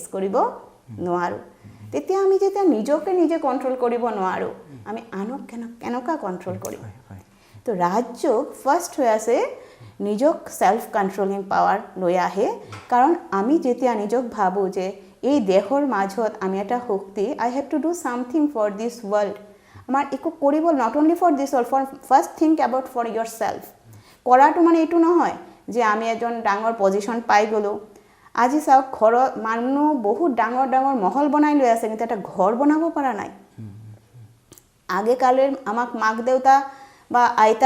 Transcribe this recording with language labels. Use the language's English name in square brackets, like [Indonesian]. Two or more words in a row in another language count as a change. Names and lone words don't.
[Assamese] কৰিব নোৱাৰোঁ তেতিয়া আমি যেতিয়া নিজকে নিজে কণ্ট্ৰল কৰিব নোৱাৰোঁ আমি আনক কেনেকুৱা কণ্ট্ৰল কৰিম তো ৰাজযোগ ফাৰ্ষ্ট হৈ আছে নিজক [English] self controlling power [Assamese] লৈ আহে কাৰণ আমি যেতিয়া নিজক ভাবো যে এই দেহৰ মাজত আমি এটা শক্তি [English] I have to do something for this world [Assamese] আমাৰ একো কৰিব [English] not only for this world for first think about for your self [Assamese] কৰাটো মানে এইটো নহয় যে আমি এজন ডাঙৰ পজিশন পাই গলো আজি চাওক ঘৰত মানুহ বহুত ডাঙৰ ডাঙৰ মহল বনাই লৈ আছে কিন্তু এটা ঘৰ বনাব পৰা নাই আগে কালে আমাক মাক দেউতা বা আইতা